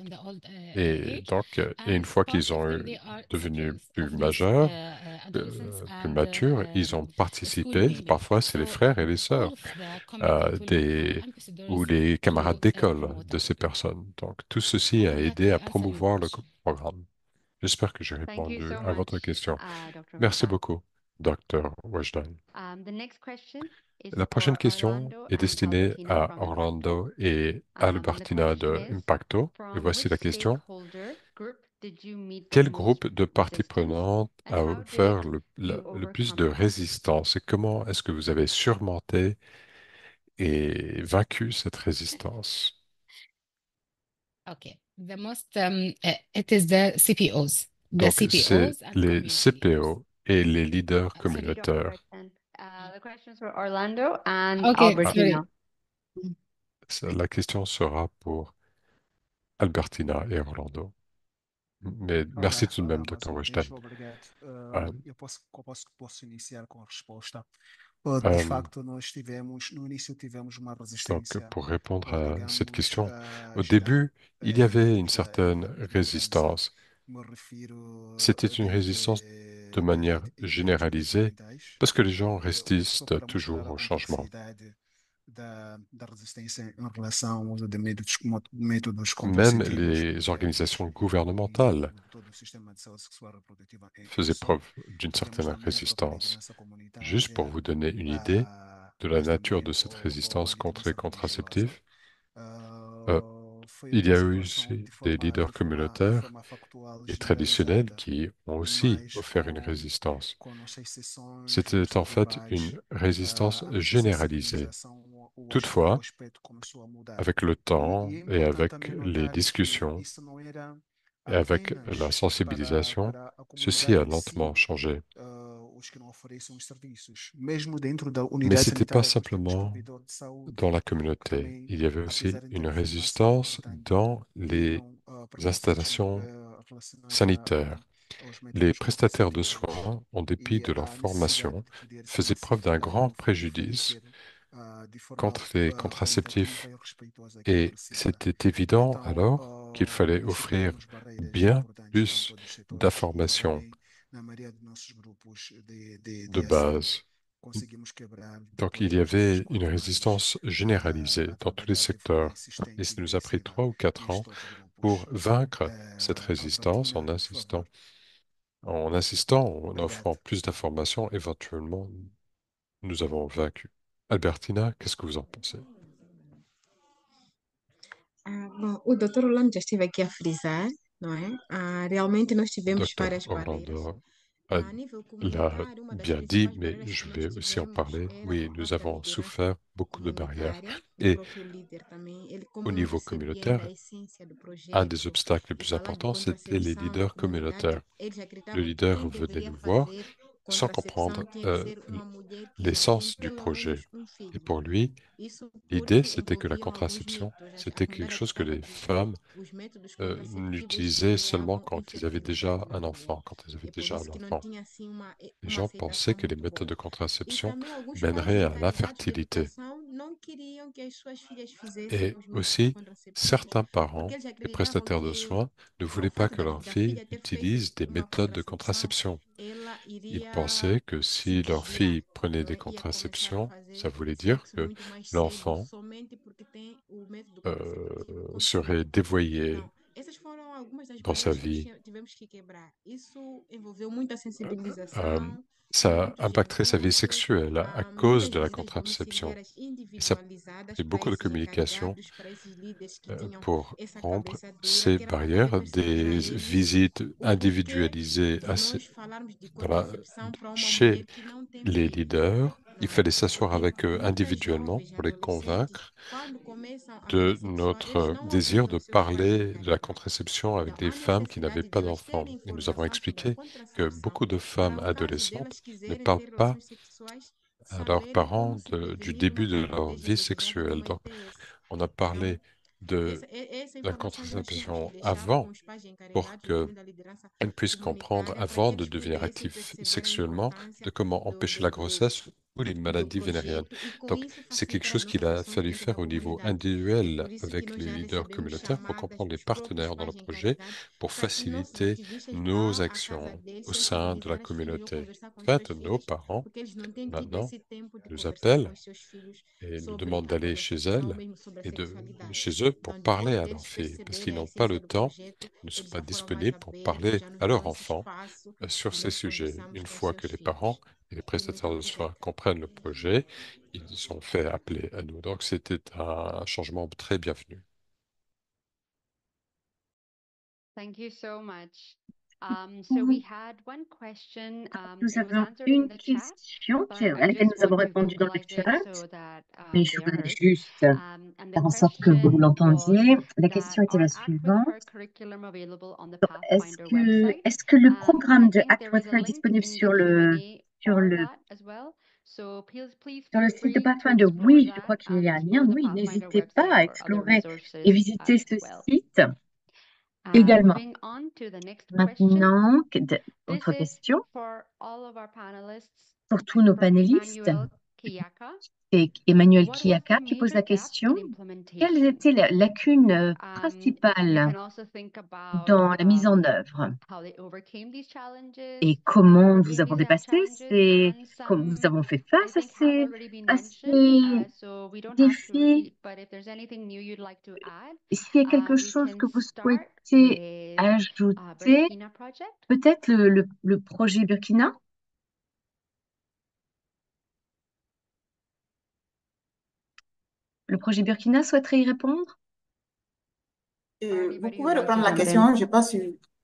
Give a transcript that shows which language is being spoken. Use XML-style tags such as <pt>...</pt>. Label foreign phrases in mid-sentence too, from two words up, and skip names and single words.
<fr>Et donc, et une fois qu'ils ont devenu plus majeurs, plus matures, ils ont participé. Parfois, c'est les frères et les sœurs ou les camarades d'école de ces personnes. Donc, tout ceci a aidé à promouvoir le programme. J'espère que j'ai</fr> <en>Thank you</en> <fr>répondu</fr> <en>so</en> <fr>à votre</fr> <en>much,</en> <fr>question.</fr> <en>Dr.</en> <fr>Merci</fr> <en>Mehta.</en> <fr>beaucoup, Dr. Wajdan.</fr> <en>The next question is</en> <fr>La prochaine</fr> <en>for</en> <fr>question</fr> <en>Orlando</en> <fr>est</fr> <en>and</en> <fr>destinée</fr> <en>Albertina</en> <fr>à</fr> <en>from Impacto.</en> <fr>Orlando et</fr> <en>The</en> <fr>Albertina</fr> <en>question</en> <fr>de</fr> <en>is,</en> <fr>Impacto. Et</fr> <en>from</en> <fr>voici</fr> <en>which</en> <fr>la question.</fr> <en>stakeholder group did you meet the</en> <fr>Quel</fr> <en>most</en> <fr>groupe de parties</fr> <en>resistance,</en> <fr>prenantes</fr> <en>and</en> <fr>a</fr> <en>how did</en> <fr>offert</fr> <en>you</en> <fr>le plus de</fr> <en>overcome that?</en> <fr>résistance et comment est-ce que vous avez surmonté et vaincu cette résistance?</fr> <en>Okay. The most, it is the CPOs. The</en> <fr>Donc, c'est</fr> <en>CPOs and</en> <fr>les</fr> <en>community leaders.</en> <fr>CPO et les leaders</fr> <en>Thank you, Dr.</en> <fr>communautaires.</fr> <en>Wright. The questions for Orlando and Okay, Albertina.</en> <fr>La question sera pour Albertina et Orlando. Mais merci tout de même,</fr> <pt>Mais</pt> <fr>Dr.</fr> <pt>uma</pt> <fr>Wajdan.</fr> <pt>vez, obrigado. Euh, Posso iniciar com a resposta. De euh, facto, no início tivemos uma</pt> <fr>donc,</fr> <pt>resistência,</pt> <fr>pour répondre à cette</fr> <pt>digamos,</pt> <fr>question, au</fr> <pt>geral.</pt> <fr>début, il y avait une certaine</fr> <pt>Digamos assim.</pt> <fr>résistance.</fr> <pt>Me refiro</pt> <fr>C'était une résistance de manière</fr> <pt>em termos</pt> <fr>généralisée</fr> <pt>governamentais,</pt> <fr>parce que les gens résistent</fr> <pt>só para</pt> <fr>toujours</fr> <pt>mostrar a</pt> <fr>au changement.</fr> <pt>complexidade da resistência em relação ao uso de métodos</pt> <fr>Même</fr> <pt>contraceptivos,</pt> <fr>les organisations</fr> <pt>e</pt> <fr>gouvernementales</fr> <pt>todo o sistema de saúde sexual e reprodutiva em</pt> <fr>faisaient</fr> <pt>si.</pt> <fr>preuve d'une</fr> <pt>Temos</pt> <fr>certaine</fr> <pt>também a própria</pt> <fr>résistance.</fr> <pt>liderança</pt> <fr>Juste pour</fr> <pt>comunitária,</pt> <fr>vous donner une idée de la</fr> <pt>mas</pt> <fr>nature</fr> <pt>também</pt> <fr>de cette résistance</fr> <pt>a</pt> <fr>contre</fr> <pt>liderança</pt> <fr>les</fr> <pt>religiosa.</pt> <fr>contraceptifs, il y</fr> <pt>Uma</pt> <fr>a eu</fr> <pt>situação</pt> <fr>aussi des leaders</fr> <pt>de</pt> <fr>communautaires</fr> <pt>forma factual</pt> <fr>et traditionnels</fr> <pt>generalizada,</pt> <fr>qui ont aussi</fr> <pt>mas</pt> <fr>offert une résistance.</fr> <pt>com nossas sessões, nos</pt> <fr>C'était en fait</fr> <pt>festivais,</pt> <fr>une résistance</fr> <pt>a nossa</pt> <fr>généralisée.</fr> <pt>sensibilização, o</pt> <fr>Toutefois,</fr> <pt>aspecto começou a mudar.</pt> <fr>avec le temps</fr> <pt>E é</pt> <fr>et</fr> <pt>importante</pt> <fr>avec</fr> <pt>também</pt> <fr>les</fr> <pt>notar que</pt> <fr>discussions</fr> <pt>isso não era</pt> <fr>et avec la</fr> <pt>apenas</pt> <fr>sensibilisation,</fr> <pt>para a</pt> <fr>ceci a</fr> <pt>comunidade em</pt> <fr>lentement</fr> <pt>si,</pt> <fr>changé.</fr> <pt>os que não oferecem os serviços. Mesmo dentro da</pt> <fr>Mais</fr> <pt>unidade</pt> <fr>c'était pas</fr> <pt>sanitária, nós temos</pt> <fr>simplement</fr> <pt>provedor de saúde</pt> <fr>dans la</fr> <pt>que</pt> <fr>communauté.</fr> <pt>também,</pt> <fr>Il y avait aussi</fr> <pt>apesar de</pt> <fr>une</fr> <pt>ter formação</pt> <fr>résistance importante, dans les</fr> <pt>tinham preconceitos</pt> <fr>installations</fr> <pt>relacionados</pt> <fr>sanitaires.</fr> <pt>aos</pt> <fr>Les</fr> <pt>métodos</pt> <fr>prestataires de</fr> <pt>contraceptivos</pt> <fr>soins, en dépit</fr> <pt>e</pt> <fr>de leur</fr> <pt>a necessidade</pt> <fr>formation,</fr> <pt>de poder se</pt> <fr>faisaient preuve d'un grand</fr> <pt>de</pt> <fr>préjudice</fr> <pt>oferecer de forma</pt> <fr>contre les</fr> <pt>oportuna</pt> <fr>contraceptifs</fr> <pt>e respeitosa aquilo que</pt> <fr>et</fr> <pt>necessita.</pt> <fr>c'était évident</fr> <pt>Então,</pt> <fr>alors qu'il fallait offrir</fr> <pt>identificamos barreiras</pt> <fr>bien</fr> <pt>importantes em</pt> <fr>plus</fr> <pt>todos os setores e</pt> <fr>d'informations</fr> <pt>também na maioria dos nossos grupos de de ação base. conseguimos quebrar</pt> <fr>Donc, il y</fr> <pt>todas essas</pt> <fr>avait une</fr> <pt>condições</pt> <fr>résistance généralisée</fr> <pt>a</pt> <fr>dans tous les</fr> <pt>trabalhar de forma</pt> <fr>secteurs. Et</fr> <pt>insistente e</pt> <fr>ça nous a pris</fr> <pt>intensiva</pt> <fr>3 ou 4 ans</fr> <pt>nestes grupos.</pt> <fr>pour vaincre cette résistance</fr> <pt>Albertina, por favor.</pt> <fr>en insistant, en</fr> <pt>Obrigado.</pt> <fr>offrant plus d'informations. Éventuellement, nous avons vaincu. Albertina, qu'est-ce que vous en pensez?</fr> <pt>Bom, o Dr. Orlando já esteve aqui a frisar, não é? Realmente nós tivemos</pt> <fr>Docteur</fr> <pt>várias barreiras.</pt> <fr>Orlando a</fr> <pt>A nível</pt> <fr>l'a</fr> <pt>comunitário, uma das</pt> <fr>bien dit,</fr> <pt>principais</pt> <fr>mais</fr> <pt>barreiras</pt> <fr>je</fr> <pt>que</pt> <fr>vais</fr> <pt>nós</pt> <fr>aussi en</fr> <pt>tivemos</pt> <fr>parler.</fr> <pt>era</pt> <fr>Oui,</fr> <pt>a</pt> <fr>nous</fr> <pt>própria</pt> <fr>avons</fr> <pt>liderança</pt> <fr>souffert beaucoup de barrières.</fr> <pt>comunitária, o</pt> <fr>Et</fr> <pt>próprio líder também, ele como</pt> <fr>au</fr> <pt>não</pt> <fr>niveau</fr> <pt>percebia ainda</pt> <fr>communautaire,</fr> <pt>a essência do</pt> <fr>un des</fr> <pt>projeto</pt> <fr>obstacles les</fr> <pt>e</pt> <fr>plus</fr> <pt>falar de</pt> <fr>importants, c'était les</fr> <pt>contracepção na</pt> <fr>leaders</fr> <pt>comunidade,</pt> <fr>communautaires.</fr> <pt>eles</pt> <fr>Le</fr> <pt>acreditavam que</pt> <fr>leader</fr> <pt>quem</pt> <fr>venait</fr> <pt>deveria</pt> <fr>nous voir</fr> <pt>fazer</pt> <fr>sans comprendre</fr> <pt>contracepção tinha que ser uma mulher que tem</pt> <fr>l'essence du</fr> <pt>pelo menos</pt> <fr>projet.</fr> <pt>um</pt> <fr>Et</fr> <pt>filho.</pt> <fr>pour lui,</fr> <pt>Isso</pt> <fr>l'idée,</fr> <pt>porque</pt> <fr>c'était que la</fr> <pt>envolviam alguns</pt> <fr>contraception,</fr> <pt>mitos.</pt> <fr>c'était</fr> <pt>A</pt> <fr>quelque</fr> <pt>primeira que</pt> <fr>chose que</fr> <pt>estava a</pt> <fr>les</fr> <pt>dizer,</pt> <fr>femmes</fr> <pt>os métodos contraceptivos</pt> <fr>l'utilisaient seulement</fr> <pt>geravam</pt> <fr>quand ils avaient</fr> <pt>infertilidade</pt> <fr>déjà</fr> <pt>na</pt> <fr>un</fr> <pt>mulher.</pt> <fr>enfant, quand ils avaient</fr> <pt>É por</pt> <fr>déjà un</fr> <pt>isso que não</pt> <fr>enfant.</fr> <pt>tinha assim</pt> <fr>Les</fr> <pt>uma</pt> <fr>gens pensaient</fr> <pt>aceitação</pt> <fr>que les</fr> <pt>muito</pt> <fr>méthodes</fr> <pt>boa.</pt> <fr>de</fr> <pt>E</pt> <fr>contraception</fr> <pt>também alguns pais</pt> <fr>mèneraient à</fr> <pt>encarregados de</pt> <fr>l'infertilité.</fr> <pt>educação não queriam que as suas filhas fizessem</pt> <fr>Et</fr> <pt>os métodos</pt> <fr>aussi,</fr> <pt>contraceptivos,</pt> <fr>certains</fr> <pt>porque</pt> <fr>parents,</fr> <pt>eles</pt> <fr>les</fr> <pt>acreditavam</pt> <fr>prestataires de</fr> <pt>que</pt> <fr>soins, ne</fr> <pt>ao</pt> <fr>voulaient pas</fr> <pt>fato</pt> <fr>que leurs</fr> <pt>da</pt> <fr>filles</fr> <pt>filha ter feito</pt> <fr>utilisent des</fr> <pt>uma</pt> <fr>méthodes de</fr> <pt>contracepção,</pt> <fr>contraception.</fr> <pt>ela</pt> <fr>Ils</fr> <pt>iria</pt> <fr>pensaient que</fr> <pt>se</pt> <fr>si leur</fr> <pt>desviar,</pt> <fr>fille prenait</fr> <pt>não</pt> <fr>des</fr> <pt>é? Ia começar a</pt> <fr>contraceptions, ça</fr> <pt>fazer</pt> <fr>voulait dire</fr> <pt>sexo</pt> <fr>que</fr> <pt>muito mais cedo,</pt> <fr>l'enfant</fr> <pt>somente porque tem o método contraceptivo</pt> <fr>serait</fr> <pt>controlado.</pt> <fr>dévoyé</fr> <pt>Então, essas foram algumas das</pt> <fr>dans sa</fr> <pt>barreiras que nós</pt> <fr>vie.</fr> <pt>tivemos que quebrar. Isso envolveu muita Euh, sensibilização,</pt> <fr>Ça</fr> <pt>muitos</pt> <fr>impacterait sa vie</fr> <pt>encontros,</pt> <fr>sexuelle à cause</fr> <pt>muitas</pt> <fr>de la</fr> <pt>visitas</pt> <fr>contraception.</fr> <pt>domiciliárias</pt> <fr>Et ça</fr> <pt>individualizadas</pt> <fr>pris</fr> <pt>para</pt> <fr>beaucoup de</fr> <pt>esses</pt> <fr>communication</fr> <pt>encarregados, para esses líderes que tinham</pt> <fr>pour</fr> <pt>essa</pt> <fr>rompre</fr> <pt>cabeça dura,</pt> <fr>ces</fr> <pt>que era para nós</pt> <fr>barrières,</fr> <pt>esclarecermos a</pt> <fr>des</fr> <pt>eles</pt> <fr>visites</fr> <pt>o porquê</pt> <fr>individualisées</fr> <pt>de nós falarmos de</pt> <fr>dans la-</fr> <pt>contracepção para uma</pt> <fr>chez</fr> <pt>mulher que não tem</pt> <fr>les</fr> <pt>filho,</pt> <fr>leaders. Il</fr> <pt>não é?</pt> <fr>fallait s'asseoir</fr> <pt>Porque</pt> <fr>avec eux</fr> <pt>muitas</pt> <fr>individuellement</fr> <pt>jovens,</pt> <fr>pour les</fr> <pt>adolescentes,</pt> <fr>convaincre</fr> <pt>quando começam a vida</pt> <fr>de</fr> <pt>sexual, eles</pt> <fr>notre</fr> <pt>não</pt> <fr>désir</fr> <pt>avisam</pt> <fr>de</fr> <pt>os seus pais</pt> <fr>parler de la</fr> <pt>ainda.</pt> <fr>contraception avec</fr> <pt>Então,</pt> <fr>des</fr> <pt>há</pt> <fr>femmes qui n'avaient</fr> <pt>necessidade de</pt> <fr>pas</fr> <pt>elas</pt> <fr>d'enfants.</fr> <pt>terem</pt> <fr>Et nous avons</fr> <pt>informação sobre a</pt> <fr>expliqué que</fr> <pt>contracepção</pt> <fr>beaucoup de femmes</fr> <pt>para, o caso</pt> <fr>adolescentes</fr> <pt>delas</pt> <fr>ne</fr> <pt>quiserem</pt> <fr>parlent</fr> <pt>ter</pt> <fr>pas</fr> <pt>relações sexuais,</pt> <fr>à leurs</fr> <pt>saberem como</pt> <fr>parents</fr> <pt>se</pt> <fr>du</fr> <pt>prevenir uma</pt> <fr>début de leur</fr> <pt>gravidez</pt> <fr>vie</fr> <pt>inesperada</pt> <fr>sexuelle.</fr> <pt>numa</pt> <fr>Donc,</fr> <pt>ITS.</pt> <fr>on a</fr> <pt>Então,</pt> <fr>parlé de</fr> <pt>essa</pt> <fr>la</fr> <pt>informação nós tínhamos que</pt> <fr>contraception</fr> <pt>deixar com</pt> <fr>avant</fr> <pt>os pais</pt> <fr>pour</fr> <pt>encarregados e</pt> <fr>qu'elles</fr> <pt>também da liderança</pt> <fr>puissent comprendre,</fr> <pt>comunitária para que</pt> <fr>avant de</fr> <pt>eles</pt> <fr>devenir</fr> <pt>pudessem</pt> <fr>actifs</fr> <pt>perceber a</pt> <fr>sexuellement, de</fr> <pt>importância</pt> <fr>comment empêcher la grossesse ou les</fr> <pt>do</pt> <fr>maladies vénériennes.</fr> <pt>projeto e com</pt> <fr>Donc,</fr> <pt>isso</pt> <fr>c'est quelque</fr> <pt>facilitar a</pt> <fr>chose qu'il a</fr> <pt>documentação</pt> <fr>fallu</fr> <pt>dentro da</pt> <fr>faire au niveau</fr> <pt>comunidade. É</pt> <fr>individuel</fr> <pt>por isso que</pt> <fr>avec</fr> <pt>nós</pt> <fr>les</fr> <pt>já</pt> <fr>leaders</fr> <pt>recebemos</pt> <fr>communautaires pour</fr> <pt>chamadas</pt> <fr>comprendre les</fr> <pt>dos próprios</pt> <fr>partenaires dans le</fr> <pt>pais</pt> <fr>projet</fr> <pt>encarregados</pt> <fr>pour</fr> <pt>para que nossos</pt> <fr>faciliter</fr> <pt>ativistas</pt> <fr>nos</fr> <pt>vão à casa</pt> <fr>actions</fr> <pt>deles</pt> <fr>au sein de la</fr> <pt>sensibilizar as famílias ou</pt> <fr>communauté.</fr> <pt>conversar com</pt> <fr>En</fr> <pt>os</pt> <fr>fait,</fr> <pt>seus</pt> <fr>nos</fr> <pt>filhos,</pt> <fr>parents</fr> <pt>porque eles não têm tido</pt> <fr>maintenant</fr> <pt>esse tempo de</pt> <fr>nous</fr> <pt>conversar com</pt> <fr>appellent</fr> <pt>os seus filhos</pt> <fr>et nous</fr> <pt>sobre</pt> <fr>demandent d'aller chez</fr> <pt>adolescência ou</pt> <fr>elles</fr> <pt>mesmo sobre a</pt> <fr>et</fr> <pt>sexualidade.</pt> <fr>chez eux pour</fr> <pt>Então,</pt> <fr>parler</fr> <pt>depois</pt> <fr>à leurs</fr> <pt>deles</pt> <fr>filles parce</fr> <pt>perceberem</pt> <fr>qu'ils</fr> <pt>a</pt> <fr>n'ont pas le</fr> <pt>essência do</pt> <fr>temps,</fr> <pt>projeto,</pt> <fr>ne sont</fr> <pt>eles</pt> <fr>pas</fr> <pt>já foram mais</pt> <fr>disponibles pour</fr> <pt>abertos,</pt> <fr>parler</fr> <pt>já nos</pt> <fr>à</fr> <pt>dão</pt> <fr>leur</fr> <pt>esse</pt> <fr>enfant</fr> <pt>espaço</pt> <fr>sur</fr> <pt>e</pt> <fr>ces</fr> <pt>nós</pt> <fr>sujets.</fr> <pt>conversamos</pt> <fr>Une</fr> <pt>com os</pt> <fr>fois que</fr> <pt>seus</pt> <fr>les</fr> <pt>filhos.</pt> <fr>parents et les</fr> <pt>E muito</pt> <fr>prestataires de soins</fr> <pt>obrigada.</pt> <fr>comprennent le projet, ils sont fait appeler à nous. Donc c'était un changement très bienvenu.</fr> <en>Thank you so much. So we had one question.</en> <fr>Nous</fr> <en>It was</en> <fr>avons</fr> <en>answered in</en> <fr>une</fr> <en>the chat,</en> <fr>question</fr> <en>but</en> <fr>à</fr> <en>I</en> <fr>laquelle</fr> <en>just</en> <fr>nous avons</fr> <en>want to</en> <fr>répondu dans le</fr> <en>vocalize it</en> <fr>chat,</fr> <en>so that</en> <fr>mais je</fr> <en>they are</en> <fr>voudrais</fr> <en>heard.</en> <fr>juste</fr> <en>And the</en> <fr>faire en sorte que vous</fr> <en>question was</en> <fr>l'entendiez. La</fr> <en>that</en> <fr>question était</fr> <en>are</en> <fr>la</fr> <en>Act with</en> <fr>suivante.</fr> <en>Her curriculum available on the</en> <fr>Est-ce</fr> <en>Pathfinder</en> <fr>que,</fr> <en>website?</en> <fr>est-ce que le</fr> <en>I</en> <fr>programme de</fr> <en>think</en> <fr>Act</fr> <en>there</en> <fr>With</fr> <en>is a</en> <fr>Her est</fr> <en>link</en> <fr>disponible</fr> <en>in the Q&A</en> <fr>sur</fr> <en>for</en> <fr>le,</fr> <en>that as well. So please</en> <fr>sur le</fr> <en>feel</en> <fr>site de</fr> <en>free to</en> <fr>Pathfinder?</fr> <en>explore</en> <fr>Oui, je</fr> <en>that</en> <fr>crois qu'il</fr> <en>and</en> <fr>y a un lien.</fr> <en>explore the</en> <fr>Oui,</fr> <en>Pathfinder</en> <fr>n'hésitez pas</fr> <en>website</en> <fr>à</fr> <en>for other</en> <fr>explorer et</fr> <en>resources</en> <fr>visiter</fr> <en>as</en> <fr>ce</fr> <en>well.</en> <fr>site également.</fr> <en>Moving on to the next question.</en> <fr>Maintenant,</fr> <en>This</en> <fr>autre</fr> <en>is</en> <fr>question</fr> <en>for all of our panelists</en> <fr>pour tous nos</fr> <en>from</en> <fr>panélistes.</fr> <en>Emmanuel Kiyaka.</en> <fr>C'est Emmanuel</fr> <en>What was</en> <fr>Kiaka</fr> <en>the</en> <fr>qui pose</fr> <en>major</en> <fr>la</fr> <en>gaps</en> <fr>question.</fr> <en>in</en> <fr>Quelles</fr> <en>implementation?</en> <fr>étaient les lacunes</fr> <en>You</en> <fr>principales</fr> <en>can also think about</en> <fr>dans la mise en œuvre</fr> <en>how they overcame these challenges,</en> <fr>et</fr> <en>how they</en> <fr>comment nous</fr> <en>overcame</en> <fr>avons</fr> <en>these</en> <fr>dépassé</fr> <en>challenges, and</en> <fr>comment nous</fr> <en>some</en> <fr>avons fait</fr> <en>I</en> <fr>face</fr> <en>think have already been</en> <fr>à</fr> <en>mentioned,</en> <fr>ces</fr> <en>so we don't have to</en> <fr>défis.</fr> <en>repeat, but if there's anything new you'd like to add,</en> <fr>S'il y a quelque</fr> <en>we</en> <fr>chose</fr> <en>can</en> <fr>que vous</fr> <en>start</en> <fr>souhaitez</fr> <en>with</en> <fr>ajouter,</fr> <en>Burkina Project.</en> <fr>peut-être le projet Burkina? Le projet Burkina souhaiterait y répondre? Vous pouvez reprendre la question, je n'ai pas su.</fr>